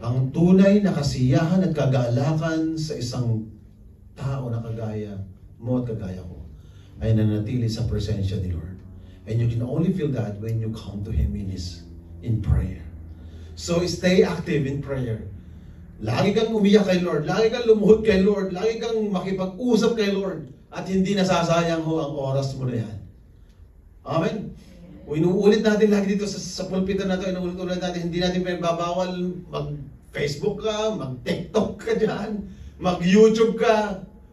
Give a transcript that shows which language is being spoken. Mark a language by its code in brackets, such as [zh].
[tl] Ang tunay na kasiyahan at kagalakan sa isang tao na kagaya mo at kagaya ko ay nanatili sa presensya ni Lord. [en] And you can only feel that when you come to Him in prayer. So stay active in prayer. [tl] Lagi kang umiyak kay Lord, lagi kang lumuhod kay Lord, lagi kang makipag-usap kay Lord, at hindi nasasayang ho ang oras mo na yan. Amen? Inuulit natin lagi dito sa pulpito na ito, inuulit natin, hindi natin pinagbabawal mag-Facebook ka, mag-TikTok ka dyan, mag-YouTube ka.